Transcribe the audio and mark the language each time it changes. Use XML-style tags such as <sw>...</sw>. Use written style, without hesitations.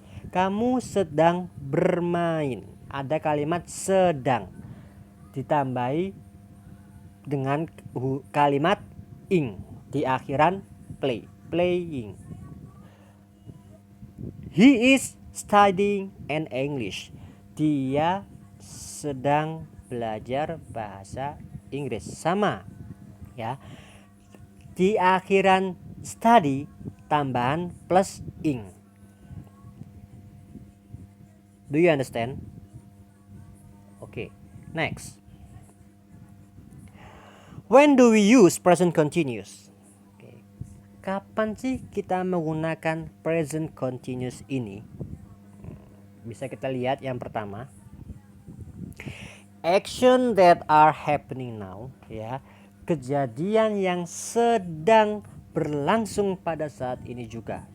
<id>Kamu sedang bermain. Ada kalimat sedang ditambahi dengan kalimat ing di akhiran play, playing.</id> <en>He is studying an English.</en> <id>Dia sedang belajar bahasa Inggris. Sama ya. Di akhiran study tambahan plus ing.</id> <en>Do you understand? Okay, next. When do we use present continuous? Okay.</en> <id>Kapan sih kita menggunakan present continuous ini? Bisa kita lihat yang pertama.</id> <en>Action that are happening now</en> <id>ya. Kejadian yang sedang berlangsung pada saat ini juga.</id>